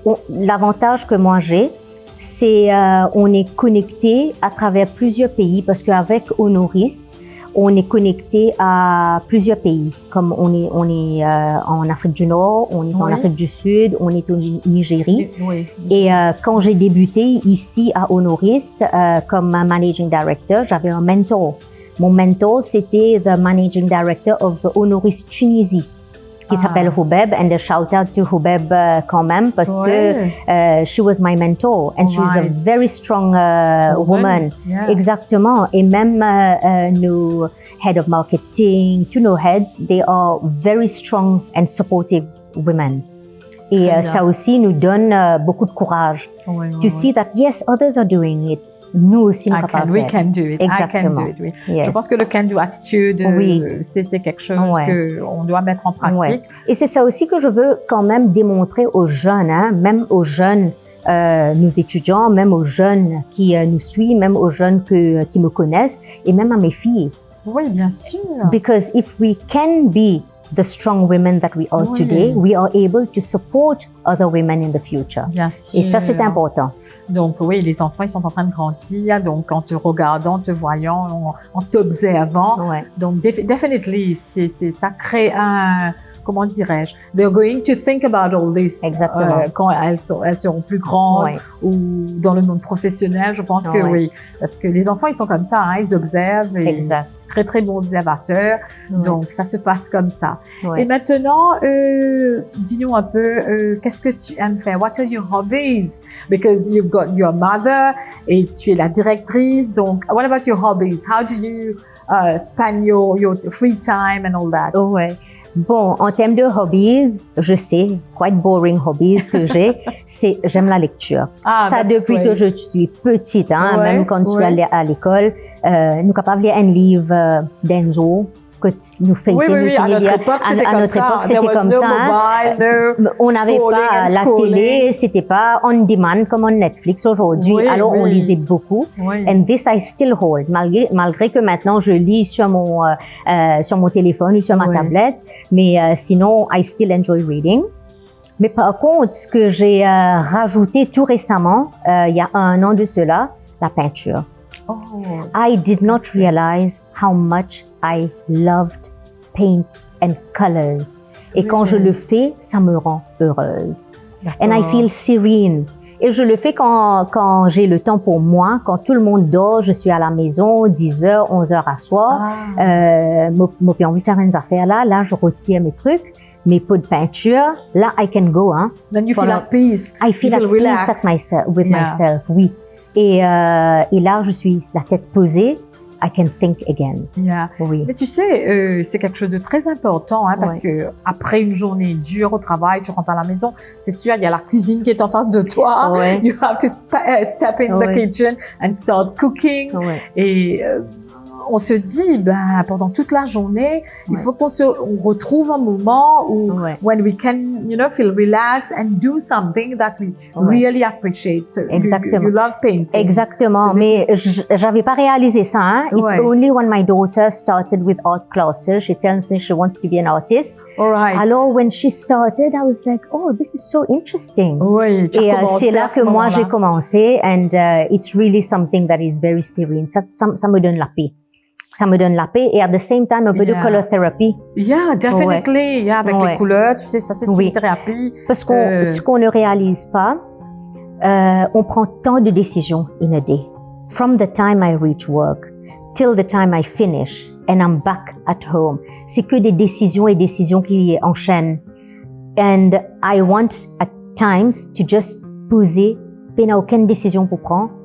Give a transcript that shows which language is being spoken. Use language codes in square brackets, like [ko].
[fr] L'avantage que moi j'ai, c'est on est connecté à travers plusieurs pays parce qu'avec Honoris, on est connecté à plusieurs pays. Comme on est en Afrique du Nord, on est en Afrique du Sud, on est au Nigeria. Et quand j'ai débuté ici à Honoris comme managing director, j'avais un mentor. Mon mentor, c'était [en] the managing director of Honoris Tunisie, [fr] qui s'appelle [en] Houbeb, and a shout out to Houbeb [fr] quand même, parce que [en] she was my mentor, and she was a very strong woman. Yeah. Exactement. [fr] Et même nos [en] head of marketing, [fr] tous nos [en] heads, they are very strong and supportive women. [fr] Et ça aussi nous donne beaucoup de courage. [en] To see that, yes, others are doing it. [fr] Nous aussi, nous capables de [en] faire. We can do it. [fr] Exactement. [en] I can do it. Oui. [fr] Yes. Je pense que le can do attitude, c'est quelque chose qu'on doit mettre en pratique. Ouais. Et c'est ça aussi que je veux quand même démontrer aux jeunes, hein, même aux jeunes, nos étudiants, même aux jeunes qui nous suivent, même aux jeunes qui me connaissent, et même à mes filles. Oui, bien sûr. [en] Because if we can be the strong women that we are today, we are able to support other women in the future. [fr] Bien sûr. Et ça, c'est important. Donc oui, les enfants, ils sont en train de grandir, donc en te regardant, te voyant, en t'observant. [en] Donc definitely, [fr] ça crée un, comment dirais-je, [en] they're going to think about all this. [fr] Exactement. Quand elles seront plus grandes ou dans le monde professionnel, je pense que oui. Parce que les enfants, ils sont comme ça, hein, ils observent. Exact. Très, très bons observateurs. Donc, ça se passe comme ça. Et maintenant, dis-nous un peu, qu'est-ce que tu aimes faire? [en] What are your hobbies? Because you've got your mother [fr] et tu es la directrice. [en] Donc, what about your hobbies? How do you spend your free time and all that? [fr] Bon, en termes de hobbies, je sais, [en] quite boring hobbies [fr] que j'ai, c'est j'aime la lecture. Ça depuis que je suis petite, hein, même quand je suis allée à l'école, nous capables de lire un livre d'Enzo que nous fêtions. À notre époque, c'était comme ça. On n'avait pas la télé, c'était pas on demand comme on Netflix aujourd'hui. Alors on lisait beaucoup. [en] And this I still hold, [fr] malgré que maintenant je lis sur mon téléphone ou sur ma tablette. Mais sinon, [en] I still enjoy reading. [fr] Mais par contre, ce que j'ai rajouté tout récemment, il y a 1 an de cela, la peinture. [en] I did not realize how much I loved paint and colors. [fr] Et quand je le fais, ça me rend heureuse. [en] And I feel serene. [fr] Et je le fais quand j'ai le temps pour moi, quand tout le monde dort, je suis à la maison, 10h, 11h à soir. J'ai envie de faire une affaire là, je retire mes trucs, mes pots de peinture. [en] Là, I can go. Hein. Then you feel at peace. I feel at peace with myself, oui. [fr] Et là, je suis la tête posée. [en] I can think again. [fr] Oui. Mais tu sais, c'est quelque chose de très important, hein, parce que après une journée dure au travail, tu rentres à la maison, c'est sûr, il y a la cuisine qui est en face de toi. [en] You have to step in the kitchen and start cooking. [fr] Et on se dit, pendant toute la journée, il faut qu'on retrouve un moment où, [en] when we can, feel relaxed and do something that we really appreciate. [fr] So Exactement. [en] You love painting. [fr] Exactement. So mais j'avais pas réalisé ça, hein. [en] It's only when my daughter started with art classes, she tells me she wants to be an artist. Alors, when she started, I was like, oh, this is so interesting. [fr] Et c'est là que moi, j'ai commencé, [en] and it's really something that is very serene. [fr] Ça me donne la paix. Ça me donne la paix et [en] at the same time [fr] un peu de color therapy. [en] Yeah, definitely. [fr] Avec les couleurs, tu sais, ça c'est une thérapie. Parce que ce qu'on ne réalise pas, on prend tant de décisions [en] in a day. From the time I reach work till the time I finish and I'm back at home. [fr] C'est que des décisions et décisions qui enchaînent. [en] And I want at times to just [fr] poser, il n'y a aucune décision pour prendre.